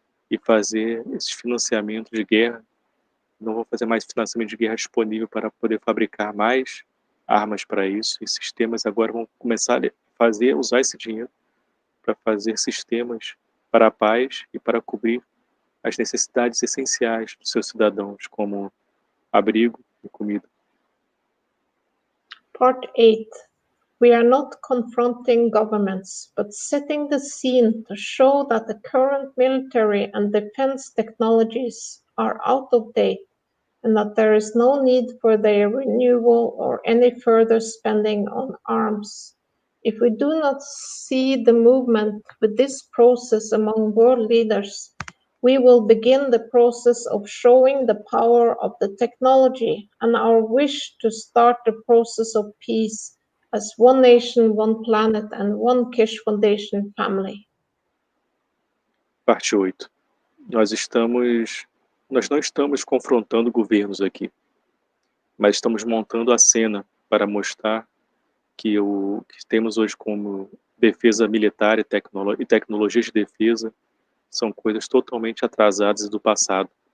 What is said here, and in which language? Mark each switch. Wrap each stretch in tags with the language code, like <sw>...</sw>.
<pt>e fazer esses financiamentos de guerra, não vão fazer mais financiamento de guerra disponível para poder fabricar mais armas para isso, e sistemas agora vão começar a usar esse dinheiro para fazer sistemas para a paz e para cobrir as necessidades essenciais dos seus cidadãos, como abrigo e comida.</pt> <en>Part 8. We are not confronting governments, but setting the scene to show that the current military and defense technologies are out of date and that there is no need for their renewal or any further spending on arms. If we do not see the movement with this process among world leaders, we will begin the process of showing the power of the technology and our wish to start the process of peace as one nation, one planet, and one Kesh Foundation family.</en> <pt>Parte 8. Nós não estamos confrontando governos aqui, mas estamos montando a cena para mostrar que o que temos hoje como defesa militar e tecnologia de defesa são coisas totalmente atrasadas e do passado.</pt>